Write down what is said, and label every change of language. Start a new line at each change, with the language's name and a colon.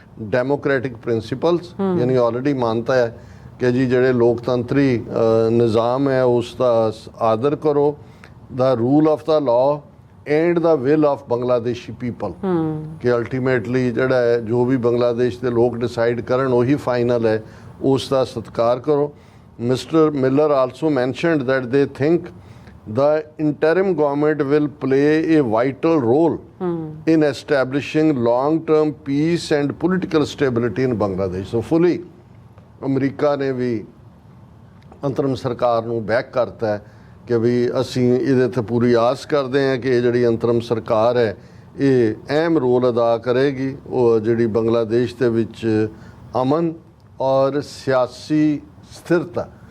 English: democratic principles,
Punjabi: ਯਾਨੀ already ਮਾਨਤਾ ਹੈ ਕਿ ਜੀ ਜਿਹੜੇ ਲੋਕਤੰਤਰੀ ਨਿਜ਼ਾਮ ਹੈ ਉਸ ਦਾ ਆਦਰ ਕਰੋ,
English: the rule of the law and the will of Bangladeshi people,
Punjabi: ਕਿ ਅਲਟੀਮੇਟਲੀ ਜਿਹੜਾ ਹੈ ਜੋ ਵੀ ਬੰਗਲਾਦੇਸ਼ ਦੇ ਲੋਕ ਡਿਸਾਈਡ ਕਰਨ ਉਹੀ ਫਾਈਨਲ ਹੈ, ਉਸ ਦਾ ਸਤਿਕਾਰ ਕਰੋ।
English: Mister Miller also mentioned that they think the interim government will play a vital role in establishing long-term peace and political stability in Bangladesh. So fully
Punjabi: America ਨੇ ਵੀ ਅੰਤਰਮ ਸਰਕਾਰ ਨੂੰ ਬੈਕ ਕਰਤਾ ਹੈ ਕਿ ਵੀ ਅਸੀਂ ਇਹਦੇ ਤੇ ਪੂਰੀ ਆਸ ਕਰਦੇ ਹਾਂ ਕਿ ਇਹ ਜਿਹੜੀ ਅੰਤਰਮ ਸਰਕਾਰ ਹੈ ਇਹ ਅਹਿਮ ਰੋਲ ਅਦਾ ਕਰੇਗੀ ਉਹ ਜਿਹੜੀ ਬੰਗਲਾਦੇਸ਼ ਦੇ ਵਿੱਚ ਅਮਨ ਔਰ ਸਿਆਸੀ ਸਥਿਰਤਾ।